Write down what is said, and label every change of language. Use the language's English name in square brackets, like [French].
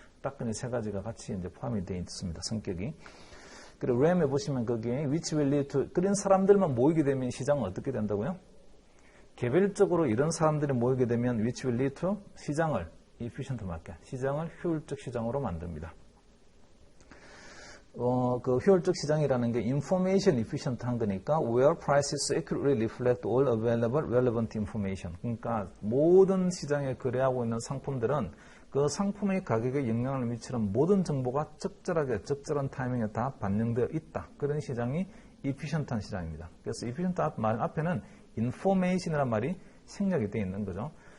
[Korean] 딱 그냥 세 가지가 같이 이제 포함이 되어 있습니다, 성격이. 그리고 램에 보시면 거기에 [English] which will lead to [Korean] 그런 사람들만 모이게 되면 시장은 어떻게 된다고요? 개별적으로 이런 사람들이 모이게 되면 [English] which will lead to [Korean] 시장을 [English] efficient market, [Korean] 시장을 효율적 시장으로 만듭니다. 그 효율적 시장이라는 게 [English] information efficient [Korean] 한 거니까 [English] where prices accurately reflect all available relevant information. [Korean] 그러니까 모든 시장에 거래하고 있는 상품들은 그 상품의 가격에 영향을 미치는 모든 정보가 적절한 타이밍에 다 반영되어 있다. 그런 시장이 efficient한 시장입니다. 그래서 efficient 말 앞에는 information이라는 말이 생략이 되어 있는 거죠.